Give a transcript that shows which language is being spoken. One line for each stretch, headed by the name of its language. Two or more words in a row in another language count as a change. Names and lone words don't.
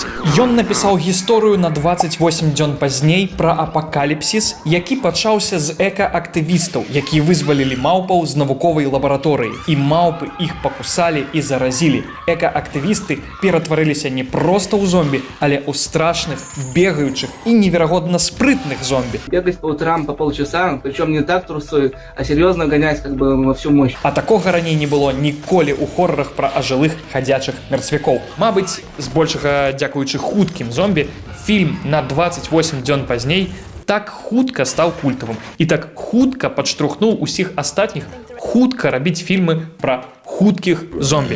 Belarusian: Ён напісаў гісторыю на 28 дзён пазней пра апакаліпсіс, які пачаўся з эка-актывістаў, якія вызвалілі маўпаў з навуковай лабараторыі. І маўпы іх пакусалі і заразілі. Эка-актывісты ператварыліся не проста ў зомбі, але ў страшных, бегаючых і неверагодна спрытных зомбі.
Russian: Бегать по утрам по полчаса, причем не так трусой, а серьезно гонять как бы во всю мощь.
Belarusian: А такога раней не было ніколі ў хоррорах пра ажылых хадзячых мерцвякоў. Мабыць, збольшага дзякуючы хуткім зомбі, фільм на 28 дзён пазней так хутка стаў культавым і так хутка падштурхнуў усіх астатніх хутка рабіць фільмы пра хуткіх зомбі.